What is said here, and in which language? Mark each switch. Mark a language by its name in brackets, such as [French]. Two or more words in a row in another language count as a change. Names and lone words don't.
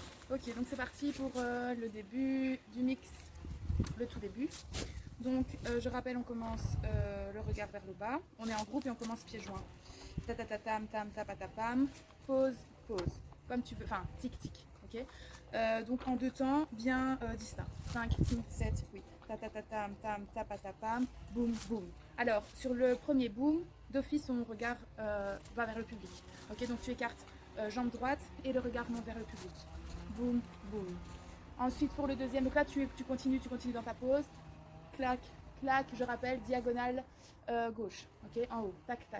[French] Ok, donc c'est parti pour le début du mix, le tout début. Donc je rappelle, on commence le regard vers le bas. On est en groupe et on commence pieds joints. Ta ta ta tam tam tapatapam. Pause, pause. Comme tu veux, enfin tic tic. Ok. Donc en deux temps bien distincts. 5, 6, 7, 8. Ta ta ta tam tam tapatapam. Boum, boum. Alors sur le premier boum, d'office son regard va vers le public. Ok, donc tu écartes jambe droite et le regard monte vers le public. Boum, boum. Ensuite pour le deuxième, donc là tu continues dans ta pause. Clac, clac, je rappelle, diagonale gauche, ok, en haut, tac, tac.